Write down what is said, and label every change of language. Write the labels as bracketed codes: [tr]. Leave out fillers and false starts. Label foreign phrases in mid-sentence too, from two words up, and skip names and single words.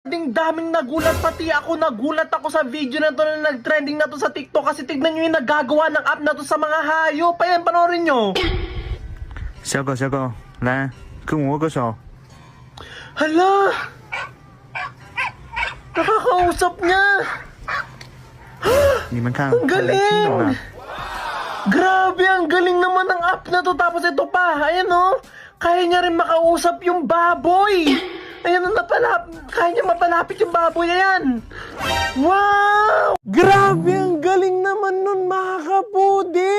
[tl] Daming nagulat, pati ako nagulat ako sa video na to na nag-trending na to sa TikTok kasi tignan nyo yung nagagawa ng app na to sa mga hayop. Ayan, panoorin nyo. [zh] 小狗，小狗，来跟我握个手。 [tl] Hala! Nakakausap niya! [zh] 你们看， [tl] Ang [zh] 听懂 [tl] galing! [zh] 了？ [tl] Grabe, ang galing naman ng app na to. Tapos ito pa, ayan o. Kaya niya rin makausap yung baboy. Ayan o, kaya niya mapalapit yung baboy. Ayan. Wow! Grabe, ang galing naman nun, mga kapudi.